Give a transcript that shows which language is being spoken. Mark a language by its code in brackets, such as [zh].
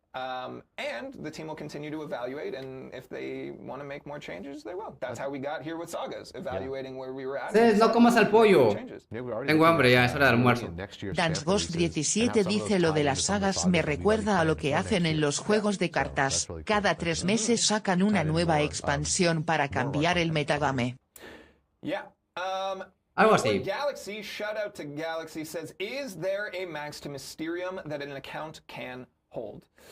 [en] And the team will continue to evaluate, and if they want to make more changes, they will. That's how we got here with sagas, evaluating where we were at. [es] No comas al pollo. Tengo hambre ya, es hora de almuerzo. DanceGhost17 dice lo de las sagas me recuerda a lo que hacen en los juegos de cartas. Cada 3 meses sacan una nueva expansión para cambiar el metagame. [en] Yeah. [es] Algo así. [en] Galaxy, shout out to Galaxy, says, is there a max to Mysterium that an account can hold?